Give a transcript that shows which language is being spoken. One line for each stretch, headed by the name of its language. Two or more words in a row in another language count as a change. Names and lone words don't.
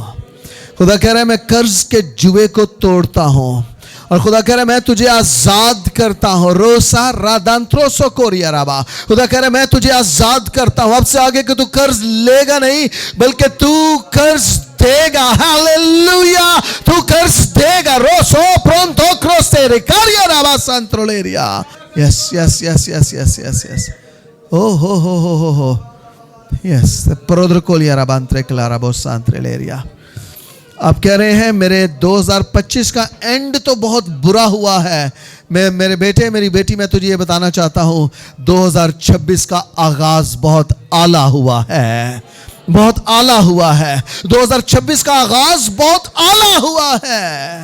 Urdu: خدا کہہ رہا ہے میں قرض کے جوے کو توڑتا ہوں, اور خدا کہہ رہا ہے میں تجھے آزاد کرتا ہوں. روسا رادانتروسو کوریا رابا. خدا کہہ رہا ہے میں تجھے آزاد کرتا ہوں. اب سے آگے کہ تو قرض لے گا نہیں بلکہ تو قرض دے گا. ہاللیلویا. تو قرض دے گا. روسو پرونتو کروستے ریکاریا رابا سانترولیریا.
English: yes yes yes yes yes yes yes. او ہو یس پرودرکولیا رابانترے کلارا بو سانتریلیریا.
Urdu: آپ کہہ رہے ہیں میرے 2025 کا اینڈ تو بہت برا ہوا ہے. میرے بیٹے, میری بیٹی, میں تجھے یہ بتانا چاہتا ہوں 2026 کا آغاز بہت اعلیٰ ہوا ہے, بہت اعلیٰ ہوا ہے. 2026 کا آغاز بہت اعلیٰ ہوا ہے.